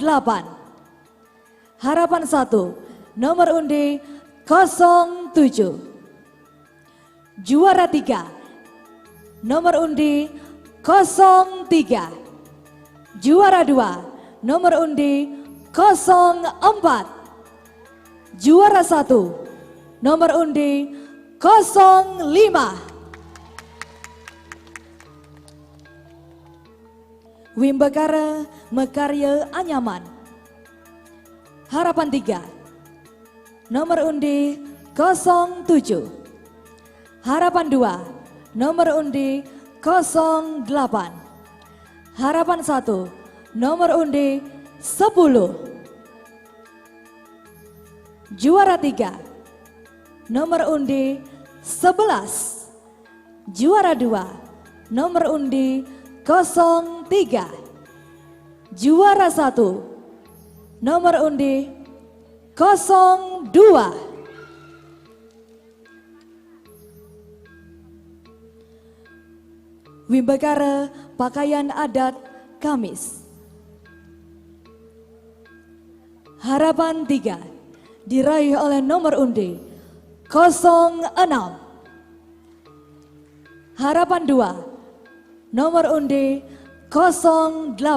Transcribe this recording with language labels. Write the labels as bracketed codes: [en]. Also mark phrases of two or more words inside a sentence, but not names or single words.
[id] Harapan 1 nomor undi 07. Juara 3 nomor undi 03. Juara 2 nomor undi 04. Juara 1 nomor undi 05. Wimbekara Mekarya Anyaman, harapan 3 nomor undi 07. Harapan 2 nomor undi 08. Harapan 1 nomor undi 10. Juara 3 nomor undi 11. Juara 2 nomor undi 03. Juara 1 nomor undi 02. Wimbekara pakaian adat Kamis, harapan 3 diraih oleh nomor undi 06. Harapan 2 nomor undi 08.